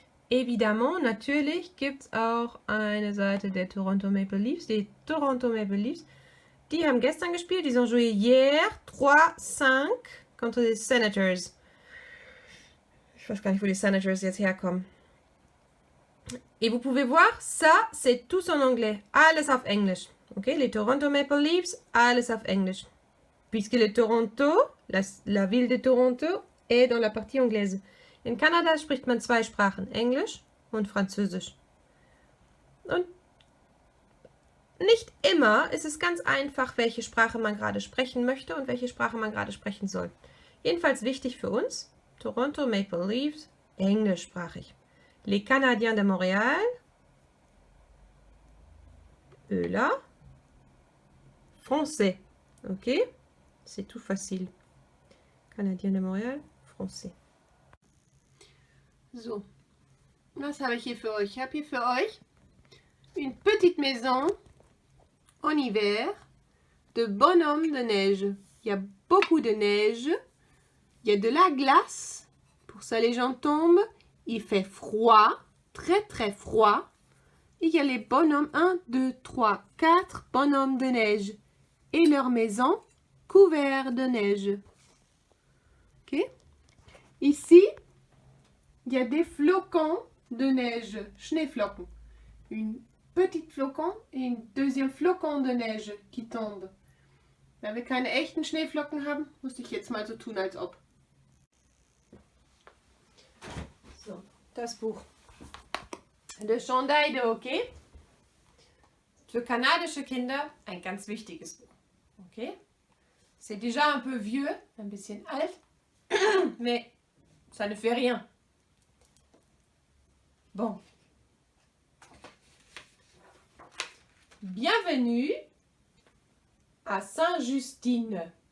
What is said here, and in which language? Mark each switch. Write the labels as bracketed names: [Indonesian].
[French] Évidemment, [German] natürlich gibt es auch eine Seite der Toronto Maple Leafs. Die Toronto Maple Leafs, die haben gestern gespielt. [French] Ils ont joué hier 3-5 contre les Senators. [German] Ich weiß gar nicht, wo die Senators jetzt herkommen. [French] Et vous pouvez voir, ça, c'est tous en anglais. [German] Alles auf Englisch. Ok, les Toronto Maple Leafs, alles auf Englisch. [French] Puisque le Toronto, la ville de Toronto, est dans la partie anglaise. [German] In Kanada spricht man zwei Sprachen, Englisch und Französisch. Und nicht immer ist es ganz einfach, welche Sprache man gerade sprechen möchte und welche Sprache man gerade sprechen soll. Jedenfalls wichtig für uns, Toronto Maple Leafs, englischsprachig. [French] Les Canadiens de Montréal, eux là, français. Ok? C'est tout facile. Canadiens de Montréal, français. [German] So, was habe ich hier für euch? Ich habe hier für euch [French] une petite maison en hiver de bonhomme de neige. Il y a beaucoup de neige, il y a de la glace, pour ça les gens tombent, il fait froid, très très froid. Et il y a les bonhommes, 1, 2, 3, 4 bonhommes de neige et leur maison couverte de neige. Ok? Ici, il y a des flocons de neige, [German] Schneeflocken. [French] Une petite flocon et une deuxième flocon de neige qui tombe. [German] Wenn wir keine echten Schneeflocken haben, muss ich jetzt mal so tun, als ob. So, das Buch. Le Chandail de Hockey. Für kanadische Kinder ein ganz wichtiges Buch. Okay? [French] C'est déjà un peu vieux, [German] un bisschen alt, [French] mais ça ne fait rien. Bon. Bienvenue à Saint-Justine.